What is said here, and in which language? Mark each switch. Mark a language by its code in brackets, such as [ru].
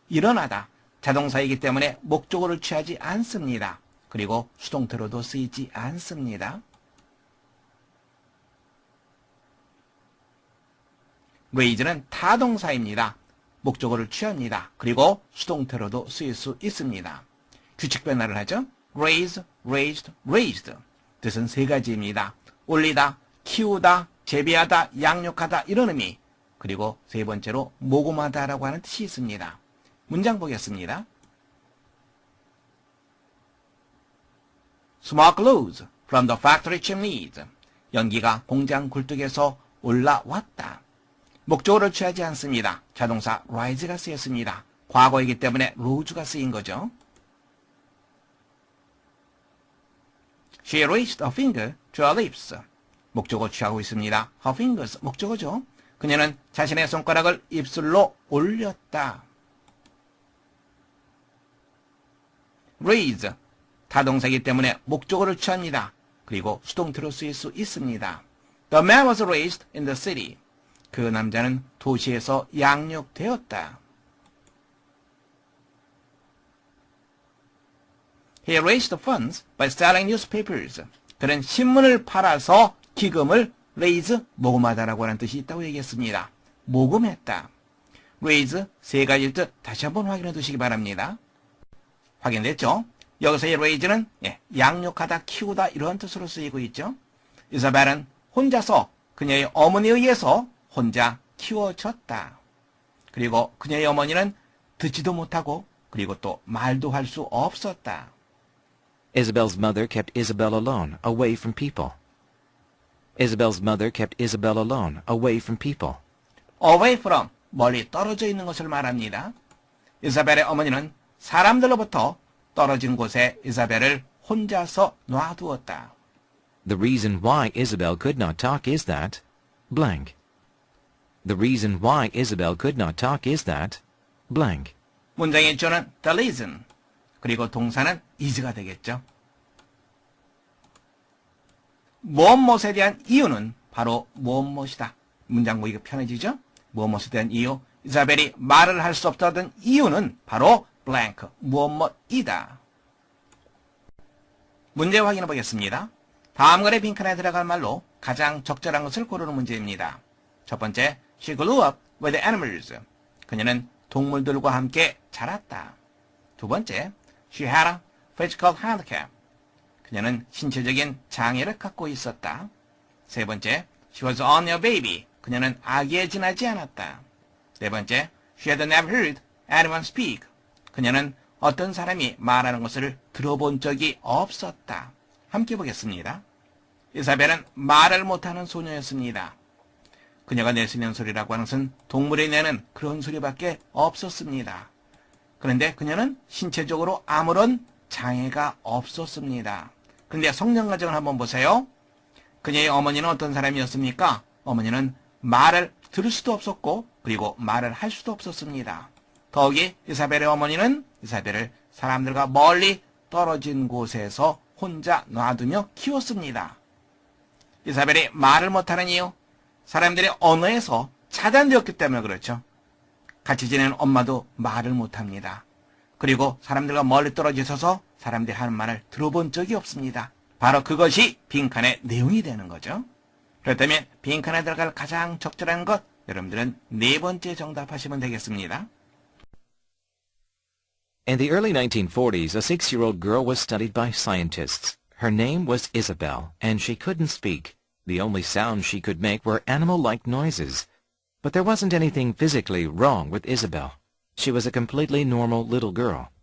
[ko] 일어나다, 자동사이기 때문에 목적어를 취하지 않습니다. 그리고 수동태로도 쓰이지 않습니다. raise는 타동사입니다. 목적어를 취합니다. 그리고 수동태로도 쓰일 수 있습니다. 규칙 변화를 하죠. raise, raised, raised. 뜻은 세 가지입니다. 올리다, 키우다, 재배하다, 양육하다 이런 의미. 그리고 세 번째로 모금하다라고 하는 뜻이 있습니다. 문장 보겠습니다. [en] Smoke rose from the factory chimneys. [ko] 연기가 공장 굴뚝에서 올라왔다. 목적어를 취하지 않습니다. 자동사 rise가 쓰였습니다. 과거이기 때문에 rose가 쓰인 거죠. [en] She raised a finger to her lips. [ko] 목적어 취하고 있습니다. [en] Her fingers, [ko] 목적어죠. 그녀는 자신의 손가락을 입술로 올렸다. raise, 타동사이기 때문에 목적어를 취합니다. 그리고 수동태로 쓰일 수 있습니다. [en] The man was raised in the city. [ko] 그 남자는 도시에서 양육되었다. [en] He raised funds by selling newspapers. [ko] 그는 신문을 팔아서 기금을 raise, 모금하다라고 하는 뜻이 있다고 얘기했습니다. 모금했다. raise 세 가지일 듯 다시 한번 확인해 두시기 바랍니다. 확인됐죠? 여기서의 raise는 양육하다, 키우다 이런 뜻으로 쓰이고 있죠. 이사벨은 혼자서 그녀의 어머니에 의해서 혼자 키워졌다. 그리고 그녀의 어머니는 듣지도 못하고 그리고 또 말도 할 수 없었다. [en] Isabel's mother kept Isabel alone, away from people. Isabel's mother kept Isabel alone, away from people. [ko] away from, 멀리 떨어져 있는 것을 말합니다. 이사벨의 어머니는 사람들로부터 떨어진 곳에 이사벨을 혼자서 놔두었다. [en] The reason why Isabel could not talk is that blank. The reason why Isabel could not talk is that blank. [ko] 문장의 주어는 the reason, 그리고 동사는 is가 되겠죠. 무엇무엇에 대한 이유는 바로 무엇무엇이다. 문장 보기가 편해지죠? 무엇무엇에 대한 이유, 이사벨이 말을 할 수 없다던 이유는 바로 blank, 무엇무엇이다. 문제 확인해 보겠습니다. 다음 글의 빈칸에 들어갈 말로 가장 적절한 것을 고르는 문제입니다. [en] 첫 번째, she grew up with animals. [ko] 그녀는 동물들과 함께 자랐다. [en] 두 번째, she had a physical handicap. [ko] 그녀는 신체적인 장애를 갖고 있었다. [en] 세 번째, she was only a baby. [ko] 그녀는 아기에 지나지 않았다. [en] 네 번째, she had never heard anyone speak. [ko] 그녀는 어떤 사람이 말하는 것을 들어본 적이 없었다. 함께 보겠습니다. 이사벨은 말을 못하는 소녀였습니다. 그녀가 낼 수 있는 소리라고 하는 것은 동물이 내는 그런 소리밖에 없었습니다. 그런데 그녀는 신체적으로 아무런 장애가 없었습니다. 그런데 성장 과정을 한번 보세요. 그녀의 어머니는 어떤 사람이었습니까? 어머니는 말을 들을 수도 없었고 그리고 말을 할 수도 없었습니다. 더욱이 이사벨의 어머니는 이사벨을 사람들과 멀리 떨어진 곳에서 혼자 놔두며 키웠습니다. 이사벨이 말을 못하는 이유, 사람들의 언어에서 차단되었기 때문에 그렇죠. 같이 지내는 엄마도 말을 못합니다. 그리고 사람들과 멀리 떨어져 있어서 사람들이 하는 말을 들어본 적이 없습니다. 바로 그것이 빈칸의 내용이 되는 거죠. 그렇다면 빈칸에 들어갈 가장 적절한 것, 여러분들은 네 번째 정답하시면 되겠습니다. [en] In the early 1940s, a 6-year-old girl was studied by scientists. Her name was Isabel, and she couldn't speak. The only sounds she could make were animal-like noises. But there wasn't anything physically wrong with Isabel. She was a completely normal little girl.